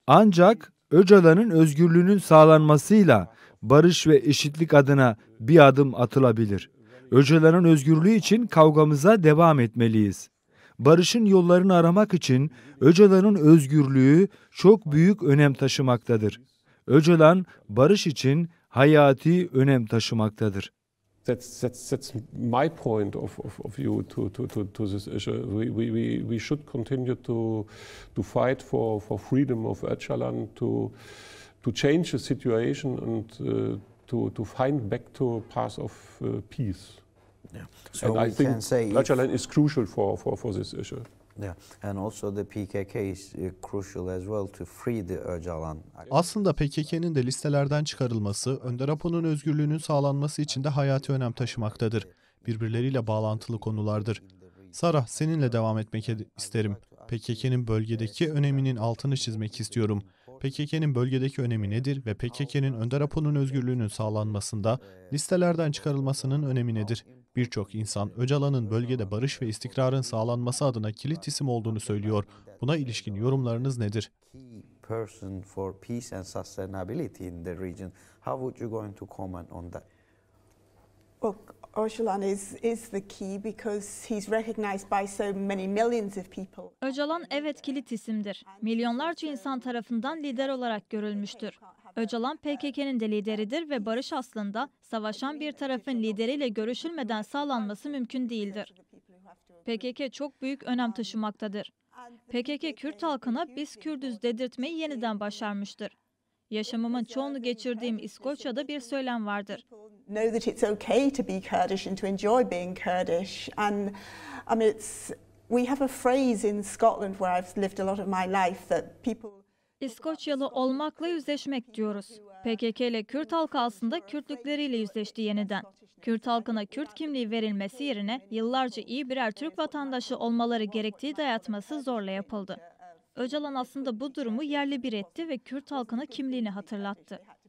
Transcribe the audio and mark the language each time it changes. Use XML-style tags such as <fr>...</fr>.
<tr>Ancak Öcalan'ın özgürlüğünün sağlanmasıyla barış ve eşitlik adına bir adım atılabilir. Öcalan'ın özgürlüğü için kavgamıza devam etmeliyiz. Barışın yollarını aramak için Öcalan'ın özgürlüğü çok büyük önem taşımaktadır. Öcalan barış için hayati önem taşımaktadır.</tr> <en>That's my point of view to this issue. We should continue to fight for freedom of Öcalan, to change the situation and to find back to a path of peace. Yeah. So and I we think can say Öcalan is crucial for this issue. Yeah, and also the PKK is crucial as well to free the Öcalan.</en> <tr>Aslında PKK'nın de listelerden çıkarılması, Önder Apo'nun özgürlüğünün sağlanması için de hayati önem taşımaktadır. Birbirleriyle bağlantılı konulardır. Sarah, seninle devam etmek isterim. PKK'nın bölgedeki öneminin altını çizmek istiyorum. PKK'nın bölgedeki önemi nedir ve PKK'nın Önder Apo'nun özgürlüğünün sağlanmasında listelerden çıkarılmasının önemi nedir? Birçok insan Öcalan'ın bölgede barış ve istikrarın sağlanması adına kilit isim olduğunu söylüyor. Buna ilişkin yorumlarınız nedir?</tr> <en>Person for peace and sustainability in the region. How would you going to comment on that? Well, Öcalan is the key because he's recognized by so many millions of people.</en> <tr>Öcalan evet kilit isimdir. Milyonlarca insan tarafından lider olarak görülmüştür. Öcalan PKK'nın de lideridir ve barış aslında savaşan bir tarafın lideriyle görüşülmeden sağlanması mümkün değildir. PKK çok büyük önem taşımaktadır. PKK Kürt halkına biz Kürdüz dedirtmeyi yeniden başarmıştır. Yaşamımın çoğunu geçirdiğim İskoçya'da bir söylem vardır.</tr> <en>Know that it's okay to be Kurdish and to enjoy being Kurdish. And I mean, we have a phrase in Scotland where I've lived a lot of my life that people.</en> <tr>İskoçyalı olmakla yüzleşmek diyoruz. PKK ile Kürt halkı aslında Kürtlükleriyle yüzleşti yeniden. Kürt halkına Kürt kimliği verilmesi yerine yıllarca iyi birer Türk vatandaşı olmaları gerektiği dayatması zorla yapıldı. Öcalan aslında bu durumu yerli bir etti ve Kürt halkına kimliğini hatırlattı.</tr>